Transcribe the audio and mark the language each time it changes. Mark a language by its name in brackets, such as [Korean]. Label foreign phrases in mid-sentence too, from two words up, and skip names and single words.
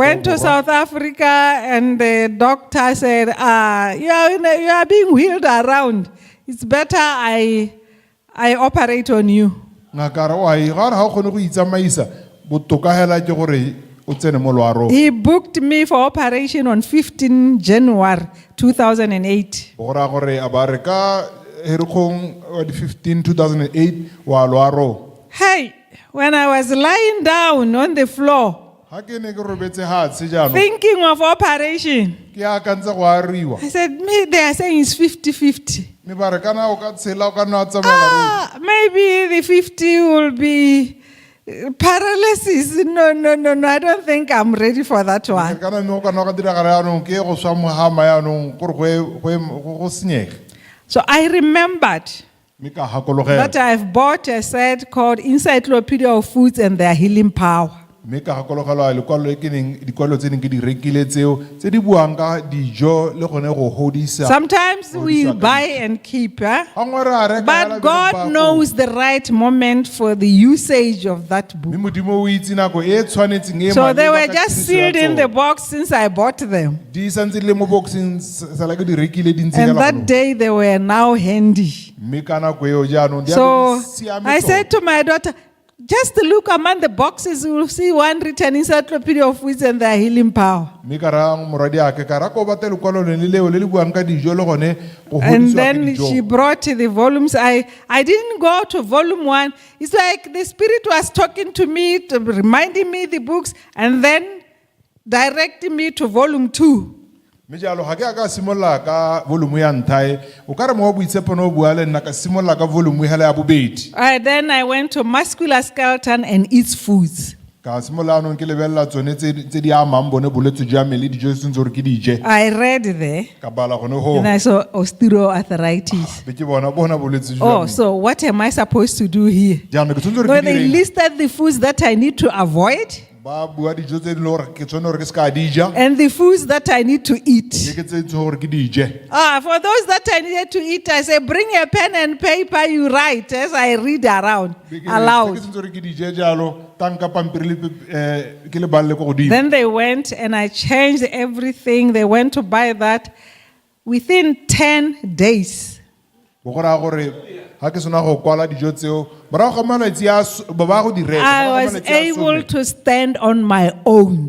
[English] Went to [Tswana] Borwa. [English] South Africa and the doctor said, you are being wheeled around. It's better I operate on you. [Tswana] ngaka re wa ga re ga o kgone go itsamaisa botoka hela ke gore o tsene mo loarong [English] He booked me for operation on 15 January 2008. [Tswana] go ra gore a ba re ka herikgong wa di 15 2008 wa loarong [English] Hey, when I was lying down on the floor, [Tswana] ga ke ne ke robetse hatshe jaanong [English] thinking of operation, [Tswana] ke akantse go ariwa [English] I said, they are saying it's 50-50. [Tswana] mme ba re kana o ka tshela o ka nna tsamaya [English] Maybe the 50 will be paralysis. No, I don't think I'm ready for that one. [Tswana] kana mme o ka nna ka diragala yaanong ke go swa mohama yaanong gore go senyege [English] So I remembered [Tswana] mme ka gakologela [English] that I've bought a set called Encyclopedia of Foods and Their Healing Power. [Tswana] mme ka gakologelwa dikwalo tse neng ke di rekile tseo tse di buang ka dijo le gone go godisa [English] Sometimes we buy and keep, [Tswana] ga ngwe re a reka [English] but [Tswana] fela, [English] God [Tswana] be re [English] knows the right moment for the usage of that [Tswana] mme [English] book. [Tswana] modimo o itse nako e tshwanetseng e [English] So they [Tswana] maleba [English] were [Tswana] ka [English] just [Tswana] tiriso ya [English] sealed in the [Tswana] tsone. [English] box since I bought them. [Tswana] di santse di le mo boxing sala ke di rekile di ntse [English] And [Tswana] hela [English] that [Tswana] gone. [English] day they were now handy. [Tswana] mme ka nako eo jaanong di a [English] So [Tswana] be di siame [English] I [Tswana] tota. [English] said to my daughter, just look among the boxes, you will see one written Encyclopedia of Foods and Their Healing Power. [Tswana] mme ka ra moradi ake ka ra ko bate lekwalo le leo le le buang ka dijo le gone go [English] And [Tswana] godisiwa ke [English] then [Tswana] dijo. [English] she brought the volumes. I didn't go to volume 1. It's like the Spirit was talking to me, reminding me the books, and then directing me to volume 2. [Tswana] mme jalo ga ke a ka simolola ka volume ya ntlha e o ka re mo wa boitshepo ne o bua le nna ka simolola ka volume hela ya bobedi [English] Then I went to Muscular Skeleton and Its Foods. [Tswana] ka simolola anong ke lebelela tsone tse di amang bone bolwetse jwa me le dijo tse tshwanetse gore ke dije [English] I read there, [Tswana] ka bala gone ho [English] and I saw osteoarthritis. [Tswana] be ke bona bolwetse jwa [English] Oh, [Tswana] me [English] so what am I supposed to do here? [Tswana] jaanong ke tshwanetse [English] No, [Tswana] gore ke [English] they [Tswana] direng [English] listed the foods that I need to avoid [Tswana] ba bua dijo tse di le gore ke tshwane gore ke se ka dija [English] and the foods that I need to [Tswana] le [English] eat. [Tswana] ke tse tshwane gore ke dije [English] For those that I needed to eat, I say, bring a pen and paper, you write as I read around [Tswana] Be ke re, [English] aloud. [Tswana] tse ke tshwanetse gore ke dije jalo tanka pampiri ke le balle ko godimo [English] Then they went and I changed everything. They went to buy that within 10 days. [Tswana] go go raya gore ga ke sena go kwala dijo tseo morago ga malatsi ba ba go di reka [English] I [Tswana] morago ga [English] was [Tswana] malatsi a [English] able [Tswana] 10, [English] to stand on my own.